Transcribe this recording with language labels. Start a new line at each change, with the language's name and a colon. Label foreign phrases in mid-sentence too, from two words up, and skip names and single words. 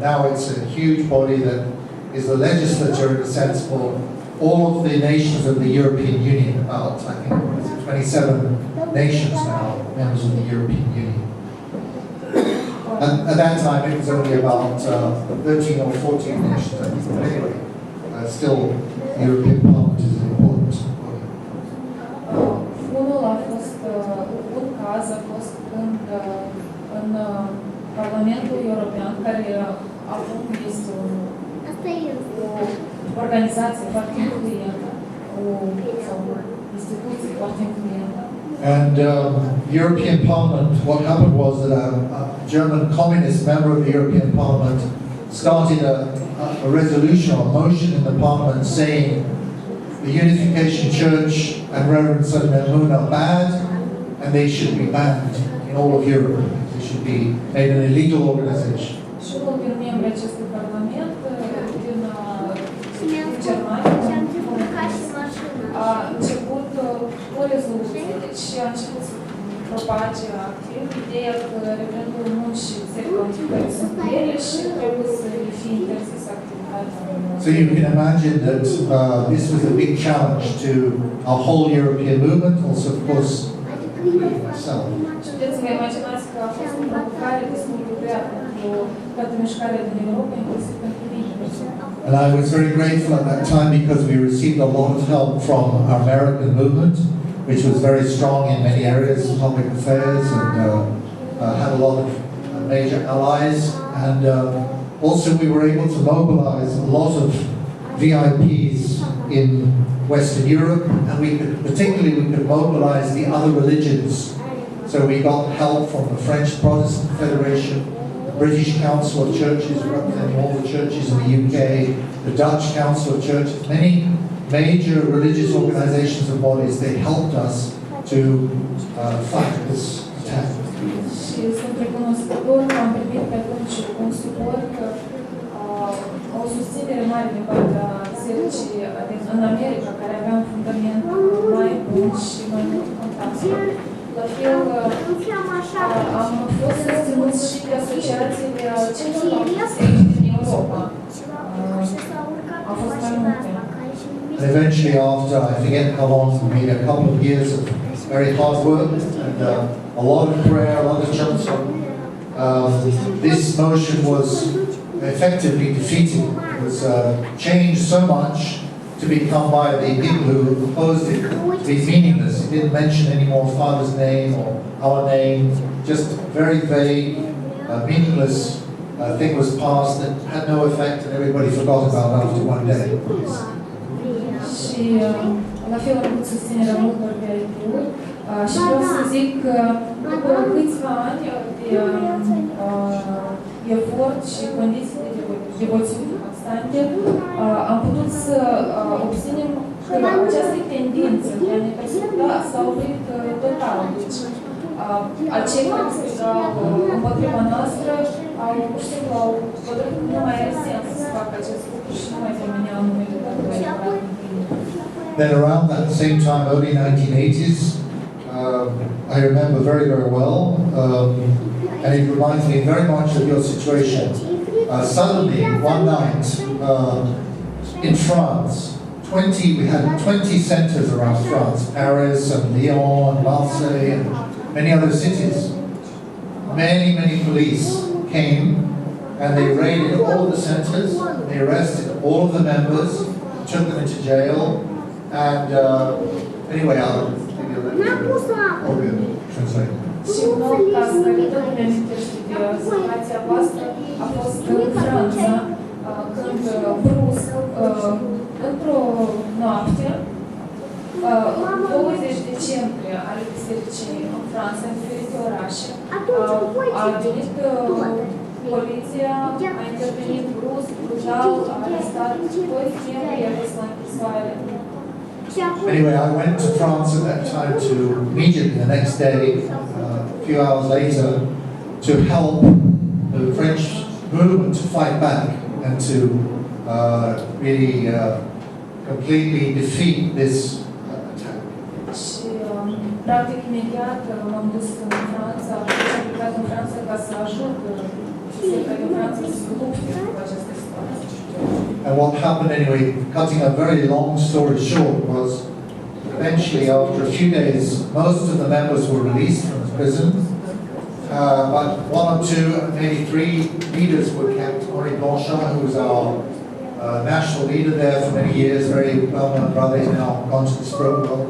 English: Now it's a huge body that is the legislature in a sense for all of the nations of the European Union. About, I think, 27 nations now, members of the European Union. And at that time, it was only about 13 or 14 nations. But anyway, still, the European Parliament is an important body.
Romanian: Unul a fost, un caz a fost când în Parlamentul European, care acum este o organizație foarte influentă, o instituție foarte influentă.
English: And European Parliament, what happened was that a German communist member of the European Parliament started a resolution or motion in the Parliament saying the Unification Church and Reverend Sunday Moon are bad and they should be banned in all of Europe. They should be made an illegal organization.
Romanian: Și unul din membrii acestui Parlament din Germania a început o rezoluție, deci a început să propage activ ideea că referendul nu și sectorul anticării sunt ele și trebuie să le fie interzis activitatea.
English: So you can imagine that this was a big challenge to our whole European movement, also of course myself.
Romanian: Și puteți să vă imaginați că a fost o provocare destul de grea pentru toată mișcarea din Europa, inclusiv pentru mine.
English: And I was very grateful at that time because we received a lot of help from our American movement, which was very strong in many areas, public affairs, and had a lot of major allies. And also we were able to mobilize a lot of VIPs in Western Europe, and particularly we could mobilize the other religions. So we got help from the French Protestant Federation, British Council of Churches representing all the churches in the UK, the Dutch Council of Churches, many major religious organizations and bodies. They helped us to fight this attack.
Romanian: Și sunt recunoscător că am primit pe atunci un suport, o susținere mare din partea bisericii în America, care avea un fundament mai bun și mai mult contact. La fel, am fost susținuți și de asociațiile celorlalte biserici din Europa. Au fost mai multe.
English: And eventually after, I forget how long, maybe a couple of years of very hard work and a lot of prayer, a lot of counsel, this motion was effectively defeated. It was changed so much to become by the people who opposed it to be meaningless. It didn't mention any more Father's name or our name, just very vague, meaningless thing was passed that had no effect and everybody forgot about after one day.
Romanian: Și la fel am avut susținerea multor VIP-uri și vreau să zic că după câțiva ani de efort și condiții de devoțiune constante, am putut să obținem că această tendință de a ne persecuta s-a oprit total. Deci, acei care strigau împotriva noastră pur și simplu au hotărât că nu mai are sens să facă acest lucru și nu mai pomeneau numele Tatălui.
English: Then around that same time, early 1980s, I remember very, very well, and it reminds me very much of your situation. Suddenly, one night, in France, we had 20 centers around France, Paris and Lyon and Marseille and many other cities. Many police came and they raided all the centers, they arrested all of the members, took them into jail, and anyway, I'll give you a little translate.
Romanian: Și un nou caz care tot ne amintește de situația voastră a fost în Franța, când brusc, într-o noapte, 20 decembrie ale bisericii în Franța, în diferite orașe, a venit poliția, a intervenit brusc, brutal, a arestat toți membrii, i-a dus la închisoare.
English: Anyway, I went to France at that time to immediately the next day, a few hours later, to help the French movement to fight back and to really completely defeat this attack.
Romanian: Și practic imediat m-am dus în Franța, am aplicat plecat în Franța ca să ajut biserica din Franța să se lupte cu această situație.
English: And what happened anyway, cutting a very long story short, was eventually after a few days, most of the members were released from the prison, but one or two, maybe three leaders were kept. Henri Blanchard, who was our national leader there for many years, very well-known brother, he's now gone to the spirit world.